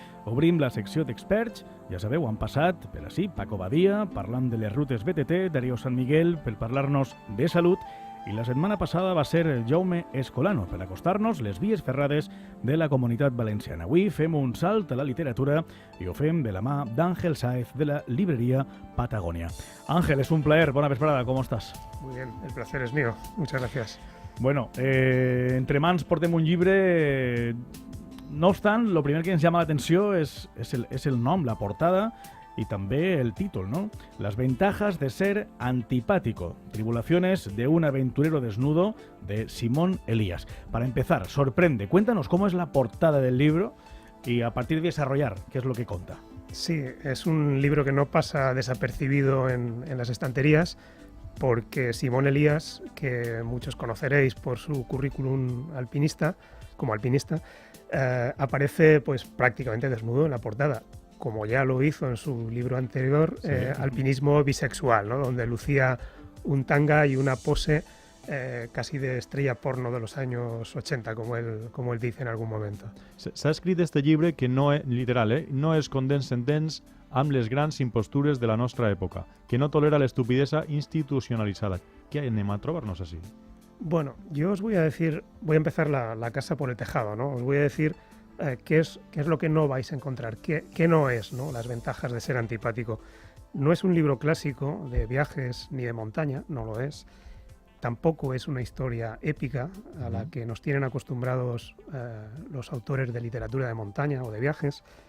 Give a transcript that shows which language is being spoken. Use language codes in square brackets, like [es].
[ca] Obrim la secció d'experts, ja sabeu, han passat per ací Paco Badia, parlant de les rutes BTT, Darío San Miguel, per parlar-nos de salut, i la setmana passada va ser Jaume Escolano, per acostar-nos les vies ferrades de la Comunitat Valenciana. Avui fem un salt a la literatura i ho fem de la mà d'Àngel Sáez, de la librería Patagonia. [es] Ángel, es un placer, buena vesprada, ¿cómo estás? Muy bien, el placer es mío, muchas gracias. [ca] Bueno, entre mans portem un llibre. No obstant, lo primer que ens llama l'atenció és el nom, la portada, [es] y también el título, ¿no? Las ventajas de ser antipático. Tribulaciones de un aventurero desnudo, de Simón Elías. Para empezar, sorprende. Cuéntanos cómo es la portada del libro y a partir de desarrollar qué es lo que cuenta. Sí, es un libro que no pasa desapercibido en las estanterías porque Simón Elías, que muchos conoceréis por su currículum como alpinista, aparece pues prácticamente desnudo en la portada, como ya lo hizo en su libro anterior, sí. Alpinismo bisexual, ¿no? Donde lucía un tanga y una pose casi de estrella porno de los años 80, como él dice en algún momento. [ca] S'ha escrit este llibre que no és literal, no es condens sentents amb les grans impostures de la nostra època, que no tolera l'estupidesa institucionalitzada. Què anem a trobar-nos així? [es] Bueno, yo os voy a empezar la casa por el tejado, ¿no? Os voy a decir qué es lo que no vais a encontrar, qué no es, ¿no? Las ventajas de ser antipático. No es un libro clásico de viajes ni de montaña, no lo es. Tampoco es una historia épica a la que nos tienen acostumbrados los autores de literatura de montaña o de viajes.